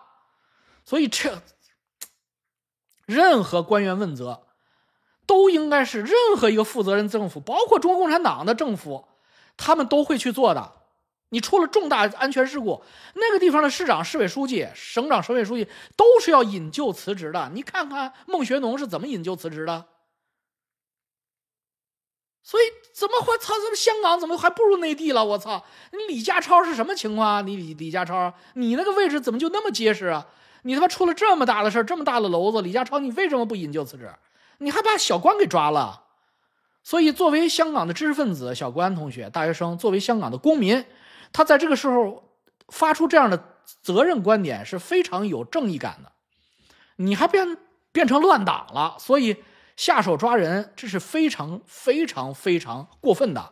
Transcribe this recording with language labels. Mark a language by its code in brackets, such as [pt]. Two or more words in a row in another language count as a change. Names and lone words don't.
[zh] 所以這任何官員問責都應該是任何一個負責任政府，包括中國共產黨的政府，他們都會去做的。你出了重大安全事故，那個地方的市長、市委書記、省長、省委書記都是要引咎辭職的。你看看孟學農是怎麼引咎辭職的？所以怎麼會操？怎麼香港怎麼還不如內地了？我操！你李家超是什麼情況啊？你李家超，你那個位置怎麼就那麼結實啊？你他媽出了這麼大的事，這麼大的簍子，李家超你為什麼不引咎辭職？你還把小關給抓了。所以作為香港的知識分子，小關同學、大學生，作為香港的公民，他在這個時候發出這樣的責任觀點是非常有正義感的。你還變成亂黨了，所以下手抓人，這是非常非常非常過分的。